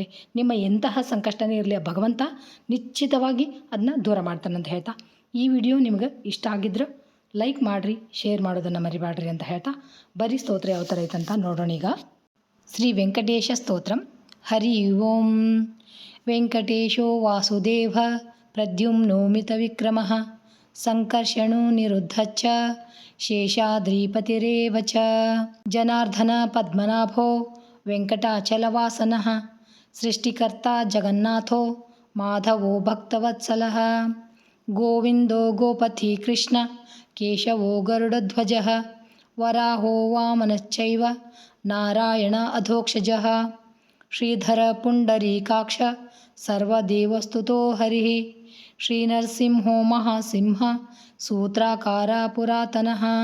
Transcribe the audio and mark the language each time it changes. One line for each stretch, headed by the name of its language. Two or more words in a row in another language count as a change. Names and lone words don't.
Kannada: ನಿಮ್ಮ ಎಂತಹ ಸಂಕಷ್ಟನೇ ಇರಲಿ ಭಗವಂತ ನಿಶ್ಚಿತವಾಗಿ ಅದನ್ನ ದೂರ ಮಾಡ್ತಾನಂತ ಹೇಳ್ತಾ, ಈ ವಿಡಿಯೋ ನಿಮಗೆ ಇಷ್ಟ ಆಗಿದ್ರೆ ಲೈಕ್ ಮಾಡಿರಿ, ಶೇರ್ ಮಾಡೋದನ್ನು ಮರಿಬೇಡ್ರಿ ಅಂತ ಹೇಳ್ತಾ ಬರೀ ಸ್ತೋತ್ರ ಯಾವ ಥರ ಐತಂತ ನೋಡೋಣ. ಈಗ ಶ್ರೀ ವೆಂಕಟೇಶ ಸ್ತೋತ್ರಂ.
Sanskrit: ಹರಿ ಓಂ. ವೆಂಕಟೇಶೋ ವಾಸುದೇವ ಪ್ರದ್ಯುಮ್ನೋ ಮಿತ ವಿಕ್ರಮ ಸಂಕರ್ಷಣೋ ನಿರುದ್ಧಚ್ಚ ಶೇಷಾದ್ರಿಪತಿರೇವ ಚ ಜನಾರ್ದನ ಪದ್ಮನಾಭೋ ವೆಂಕಟಾಚಲವಾಸನಃ ಸೃಷ್ಟಿಕರ್ತಾ ಜಗನ್ನಾಥೋ ಮಾಧವೋ ಭಕ್ತವತ್ಸಲಃ ಗೋವಿಂದೋ ಗೋಪತಿ ಕೃಷ್ಣ ಕೇಶವೋ ಗರುಡಧ್ವಜಃ ವರಾಹೋ ವಾಮನಶ್ಚೈವ ನಾರಾಯಣ ಅಧೋಕ್ಷಜಃ ಶ್ರೀಧರ ಪುಂಡರೀಕಾಕ್ಷ ಸರ್ವದೇವಸ್ತುತೋ ಹರಿಃ ಶ್ರೀನರಸಿಂಹೋ ಮಹಾಸಿಂಹ ಸೂತ್ರಾಕಾರ ಪುರಾತನಃ